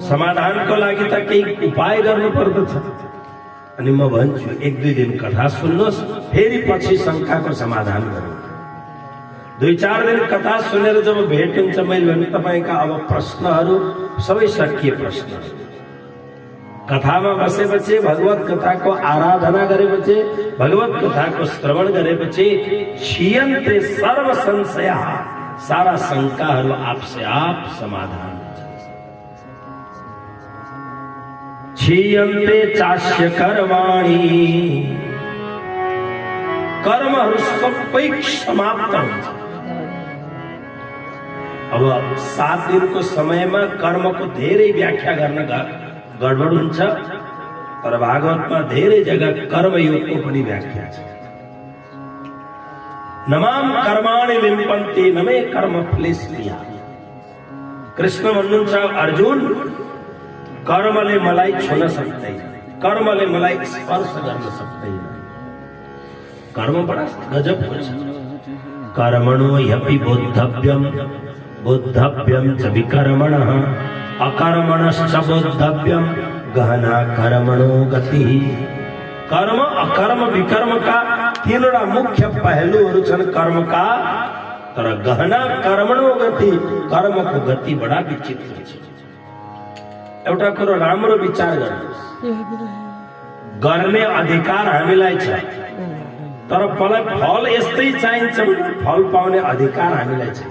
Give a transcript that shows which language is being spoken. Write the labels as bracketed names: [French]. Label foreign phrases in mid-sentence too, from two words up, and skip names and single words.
[Nepali] समाधानको लागि त केही उपाय गर्नु पर्दछ। अनि म भन्छु, एक दुई दिन कथा सुन्नुहोस्, फेरि पछि शंकाको समाधान गरौँ। दुई चार दिन कथा सुनेर जब भेट हुन्छ, मैले भने तपाईका अब प्रश्नहरू सबै सकिए प्रश्न। कथामा बसेपछि, भगवत कथाको आराधना गरेपछि, भगवत कथाको श्रवण गरेपछि [Sanskrit] छियन्ते सर्व संशय, [Nepali] सारा शंकाहरू आपसे आप समाधान हुन्छ। [Sanskrit] छियन्ते चास्य कर्माणि, [Nepali] कर्महरू सबै समाप्त हुन्छ। अब 7 दिनको समयमा कर्मको धेरै व्याख्या गर्न गडबड हुन्छ, तर भागवतमा धेरै जग्गा कर्मयोगको पनि व्याख्या छ। [Sanskrit] नमाम कर्माणि लिम्पन्ति न मे कर्मफले स्मृया। [Nepali] कृष्ण भन्नुहुन्छ, अर्जुन कर्मले मलाई छुन सक्दैन, कर्मले मलाई स्पर्श गर्न सक्दैन। कर्म बडा गजब हुन्छ। [Sanskrit] कर्मणो ह्यपि बोद्धव्यम बोद्धव्यम च विकर्मणः अकर्मणश्च बोद्धव्यम गहना कर्मणो गति। [Nepali] कर्म अकर्म विकर्म का तीनवटा मुख्य पहलुहरू छन् कर्मका, तर [Sanskrit] गहना कर्मणो गति, [Nepali] कर्मको गति बडा विचित्र छ। एउटा कुरो राम्रो विचार गर्नुहोस्, गर्ने अधिकार हामीलाई छ, तर फल यस्तै चाहिन्छ भने फल पाउने अधिकार हामीलाई छ।